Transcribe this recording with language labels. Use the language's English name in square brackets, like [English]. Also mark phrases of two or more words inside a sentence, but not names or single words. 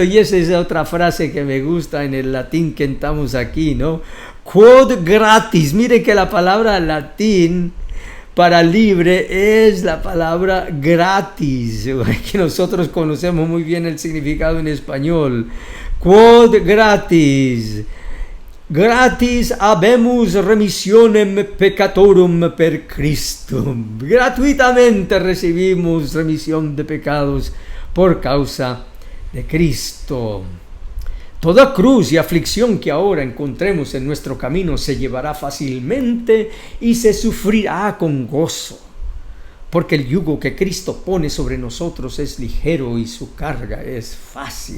[Spanish] Y esa es otra frase que me gusta en el latín que estamos aquí, ¿no? [Latin] Quod gratis. [Spanish] Mire que la palabra latín para libre es la palabra gratis, que nosotros conocemos muy bien el significado en español. [Latin] Quod gratis. Gratis habemus remissionem peccatorum per Christo. [Spanish] Gratuitamente recibimos remisión de pecados por causa de Cristo. Toda cruz y aflicción que ahora encontremos en nuestro camino se llevará fácilmente y se sufrirá con gozo, porque el yugo que Cristo pone sobre nosotros es ligero y su carga es fácil.